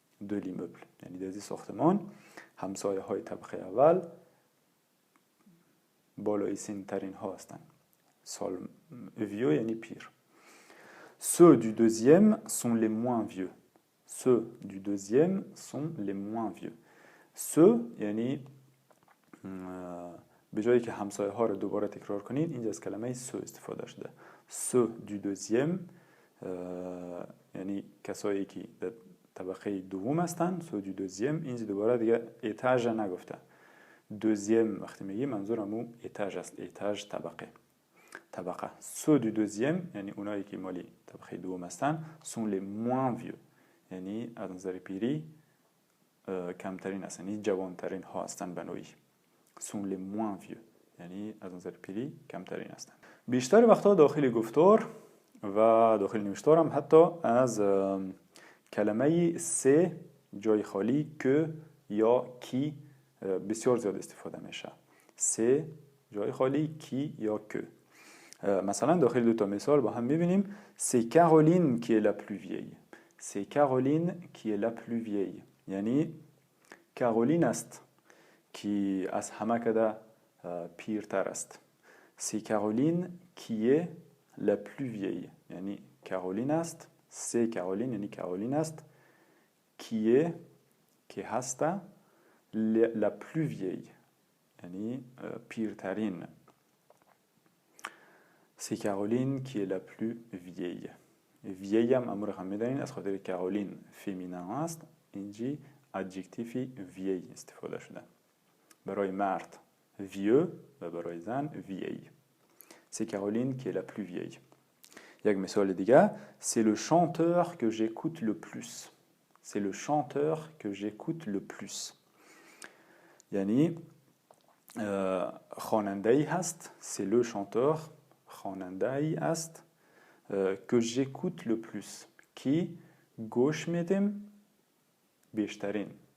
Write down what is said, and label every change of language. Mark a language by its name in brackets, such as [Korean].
[French] de l'immeuble [Persian] یعنی در این ساختمان همسایه های طبقه اول بالای سن ترین ها هستند. vieux یعنی پیر. [French] Ceux du deuxième sont les moins vieux. Ceux du deuxième sont les moins vieux. [Persian] Ceux یعنی به جایی که همسایه ها رو دوباره تکرار کنید, اینجا از کلمه ceux استفاده شده. [French] Ceux du deuxième [Persian] یعنی کسایی که در طبقه دوم هستن. [French] ceux du deuxième [Persian] اینجا دوباره دیگه ایتاژ نگفته. deuxième وقتی میگی منظور همون ایتاژ است. ایتاژ طبقه. [French] ceux du deuxième [Persian] یعنی اونایی که مالی طبقه دوم هستن, [French] sont les moins vieux [Persian] یعنی از نظر پیری کمترین هستن, یعنی جوانترین ها هستن به نوعی. [French] sont les moins vieux [Persian] یعنی از نظر پیری کمترین هستن. بیشتر وقتا داخل گفتار و داخل نوشتار هم حتی از کلمه سه جای خالی که یا کی بسیار زیاد استفاده میشه. سه جای خالی، کی یا که. مثلا داخل دو تا مثال با هم میبینیم [French] c'est Caroline qui est la plus vieille. C'est Caroline qui est la plus vieille. [Persian] یعنی کارولین است که از همه کده پیرتر است. [French] C'est Caroline qui est la plus vieille. [Persian] یعنی کارولین است. [French] C'est Caroline [Persian] یعنی کارولین است. [French] Qui est [Persian] که هست [French] la plus vieille [Persian] یعنی پیرترین. [French] C'est Caroline qui est la plus vieille. [Persian] vieille هم امور هم میدانین از خاطر کارولین فیمینه است. اینجی ادجکتیفی vieille استفاده شده. برای مرد vieux و برای زن vieille. [French] C'est Caroline qui est la plus vieille. [Persian] یک مثال دیگه [French] c'est le chanteur que j'écoute le plus. C'est le chanteur que j'écoute le plus. [Persian] یعنی خواننده‌ای هست. [French] C'est le chanteur [Persian] خواننده‌ای است [French] que j'écoute le plus [Persian] کی گوش میدم بیشترین.